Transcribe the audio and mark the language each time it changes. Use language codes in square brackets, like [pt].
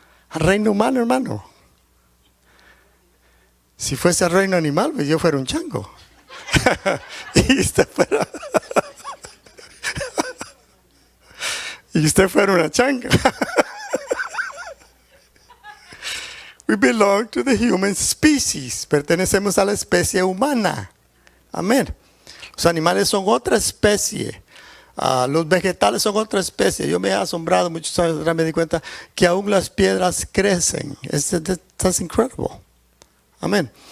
[es] Al reino humano, hermano. Si fuese al reino animal, pues yo fuera un chango. Y usted fuera... y usted fuera una changa. [en] We belong to the human species. [es] Pertenecemos a la especie humana. Amén. Los animales son otra especie. Los vegetales son otra especie. Yo me he asombrado muchos años atrás, me di cuenta que aún las piedras crecen. [en] That's incredible. [es] Amén.